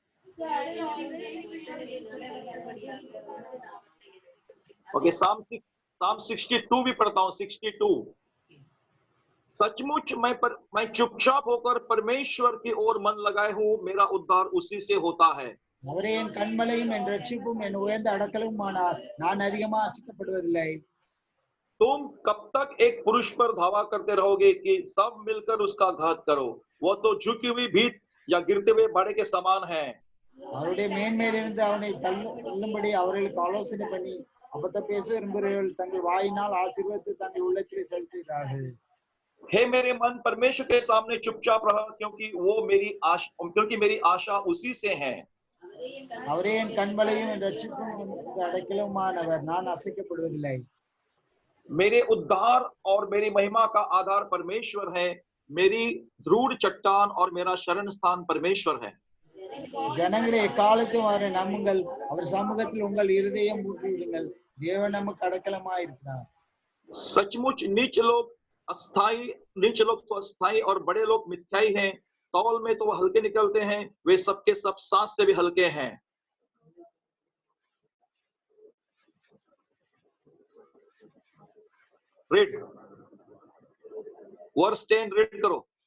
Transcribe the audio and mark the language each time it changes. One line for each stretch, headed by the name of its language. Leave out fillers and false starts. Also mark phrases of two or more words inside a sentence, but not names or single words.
Hindi: ओके, Psalm Psalm 62 भी पढ़ता हूँ, 62। सचमुच मैं चुपचाप होकर परमेश्वर की ओर मन लगाए हूँ, मेरा उद्धार उसी से होता है।
Tamil: அவரே என் கண்மலையும் என் ரட்சிப்பும் என் உயர்ந்த அடக்கலுமானார், நான் அதிகமா ஆசைக்கப்படுவதில்லை.
Hindi: तुम कब तक एक पुरुष पर धावा करते रहोगे कि सब मिलकर उसका घात करो? वो तो झुकी हुई भीत या गिरते हुए भाड़े के समान है।
Tamil: அவருடைய மேன்மேலிருந்து அவனை தள்ளும்படி அவர்களுக்கு ஆலோசனை பண்ணி அபத்த பேச விரும்புகிறவர்கள் தங்கள் வாயினால் ஆசீர்வாதத்தை தங்கள் உள்ளத்திலே செலுத்துகிறார்கள்.
Hindi: हे मेरे मन, परमेश्वर के सामने चुपचाप रहा, क्योंकि मेरी आशा उसी से है।
Tamil: அவரே என் கண்மலையும் என் ரட்சிப்பும் அடைக்கலுமானவர், நான் அசைக்கப்படுவதில்லை.
Hindi: मेरे उद्धार और मेरी महिमा का आधार परमेश्वर है, मेरी दृढ़ चट्टान और मेरा शरण स्थान परमेश्वर है।
Tamil: ஜனங்களே எக்காலத்தும் அவரை நம்புங்கள், அவர் சமூகத்தில் உங்கள் இருதயம் ஊற்றிவிடுங்கள், தேவன் நமக்கு அடைக்கலமாய் இருக்கிறார்.
Hindi: सचमुच नीच लोग तो अस्थाई और बड़े लोग मिथ्याई हैं, तौल में तो वो हल्के निकलते हैं, वे सबके सब सांस से भी हल्के हैं।
English: read verse
Hindi: 10, रीड करो।